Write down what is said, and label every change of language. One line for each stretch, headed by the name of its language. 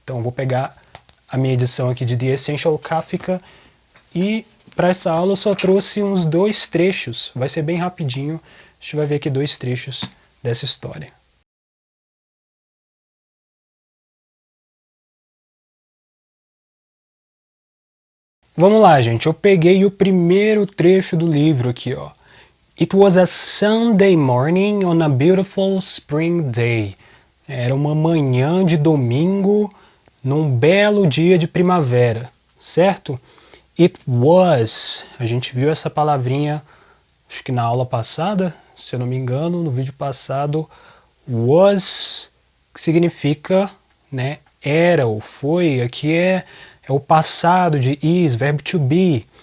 Portuguese: Então vou pegar a minha edição aqui de The Essential Kafka e para essa aula eu só trouxe uns 2 trechos, vai ser bem rapidinho, a gente vai ver aqui 2 trechos dessa história. Vamos lá, gente, eu peguei o primeiro trecho do livro aqui, ó.
English: It was a Sunday morning on a beautiful spring day.
Portuguese: Era uma manhã de domingo num belo dia de primavera, certo?
English: It was,
Portuguese: a gente viu essa palavrinha, acho que na aula passada, se eu não me engano, no vídeo passado, was, que significa, né, era ou foi, aqui é o passado de is, verbo to be.